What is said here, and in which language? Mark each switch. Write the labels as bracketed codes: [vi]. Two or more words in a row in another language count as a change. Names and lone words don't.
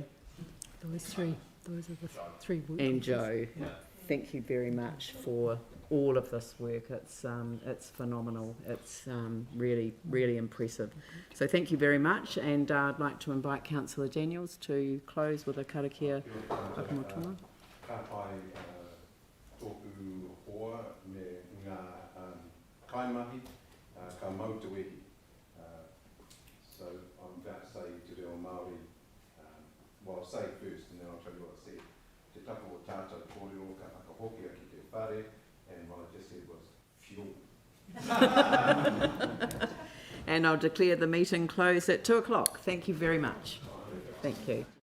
[en] Those are the 3 work And groups. Joe, thank you very much for all of this work. It's phenomenal. It's really, really impressive. So thank you very much, and I'd like to invite Councillor Daniels to close with a [mi] karakia whakamotunga. Ka pai tōku hoa me ngā kaimahi ka mau te wehi. [en] So I'm about to say [mi] te reo Māori, [en] well, I'll say it first and then I'll tell you what I said. [mi] Te tapa o tātou kōrero ka whakahokia ki te whare, [en] and what I just said was fuel. And I'll declare the meeting closed at 2 o'clock. Thank you very much. Thank you.